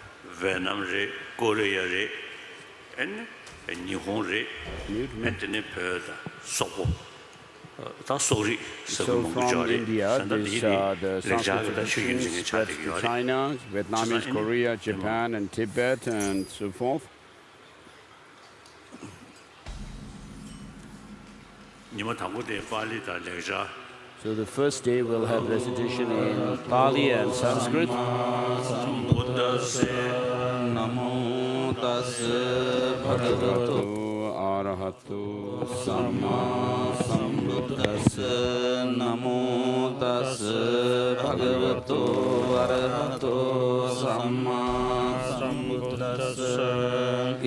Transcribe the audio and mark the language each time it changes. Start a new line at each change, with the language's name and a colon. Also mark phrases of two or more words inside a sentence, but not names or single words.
English: So from India, the Sanskrit traditions spread to China, Vietnamese, Korea, Japan, and Tibet, and so forth. So the first day we'll have recitation in Pali and Sanskrit.
Pali: Namo tassa bhagavato arahato samma sambuddhassa. Namo tassa bhagavato arahato samma sambuddhassa.